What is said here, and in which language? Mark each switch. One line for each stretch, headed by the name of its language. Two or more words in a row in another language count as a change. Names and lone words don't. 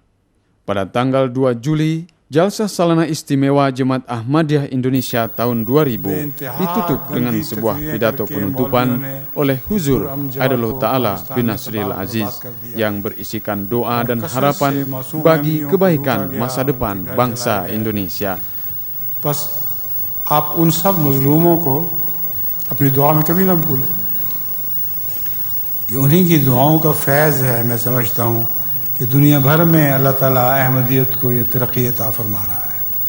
Indonesian: Pada tanggal 2 Juli, Jalsah Salanah Istimewa Jemaat Ahmadiyah Indonesia tahun 2000 ditutup dengan sebuah pidato penutupan oleh Huzur
Arabic: أيده الله تعالى بنصره العزيز
Indonesian: yang berisikan doa dan harapan bagi kebaikan masa depan bangsa Indonesia.
Urdu: بس آپ ان سب مظلوموں کو اپنی دعا میں کبھی نہ بھولیں. یہ انہی کی دعاؤں کا فیض ہے، میں سمجھتا ہوں کہ دنیا بھر میں اللہ تعالیٰ احمدیت کو یہ ترقی عطا فرما رہا ہے.